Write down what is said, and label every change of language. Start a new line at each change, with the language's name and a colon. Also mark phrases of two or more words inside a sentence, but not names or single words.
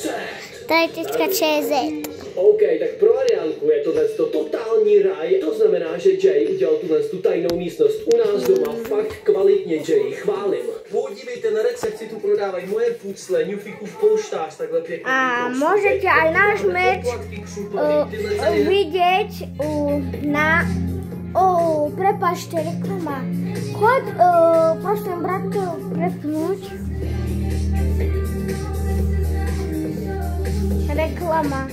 Czech: Tady.cz. OK, tak pro Marianku je tohle totální ráj. To znamená, že Jay udělal tu tajnou místnost u nás doma. Fakt kvalitně, Jay, chválím. Podívejte, na recepci tu prodávají moje pucle, Newfikův polštář, takhle pěkný.
Slovak: A môžete aj náš merč vidieť na... Prepáčte, reklama. Chod, prosím, bratko, prepnúť. Reklama.